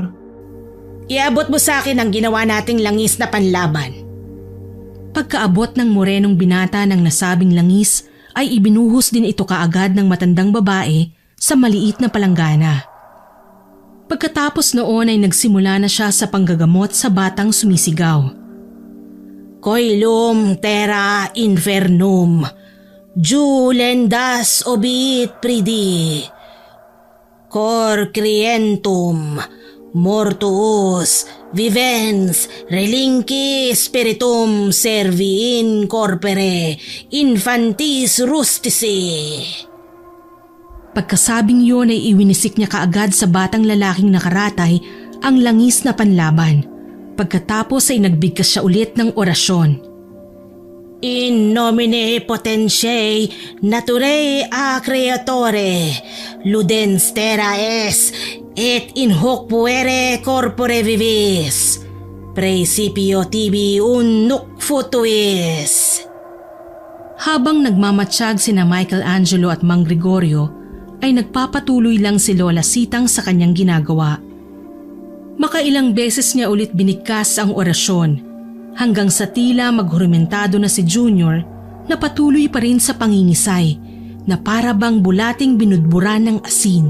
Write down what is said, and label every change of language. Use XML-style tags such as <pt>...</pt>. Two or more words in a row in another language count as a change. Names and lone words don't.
<tl>Iabot mo sa akin ang ginawa nating langis na panlaban. Pagkaabot ng morenong binata ng nasabing langis ay ibinuhos din ito kaagad ng matandang babae sa maliit na palanggana. Pagkatapos noon ay nagsimula na siya sa panggagamot sa batang sumisigaw.</tl> <la>Coelum terra infernum, julendas obiit pridi, cor crientum, mortuus, vivens, relinqui spiritum servi in corpore, infantis rustici.</la> <tl>Pagkasabing yun ay iwinisik niya kaagad sa batang lalaking nakaratay ang langis na panlaban. Pagkatapos ay nagbigkas siya ulit ng orasyon.</tl> <la>In nomine potentiae naturae a creatore, ludens terra es, et in hoc puere corpore vivis, principio tibi nunc futuis.</la> <tl>Habang nagmamatsyag sina Michelangelo at Mang Gregorio, ay nagpapatuloy lang si Lola Sitang sa kanyang ginagawa. Makailang beses niya ulit binigkas ang orasyon hanggang sa tila maghurumentado na si Junior na patuloy pa rin sa pangingisay na para bang bulating binudburan ng asin.</tl>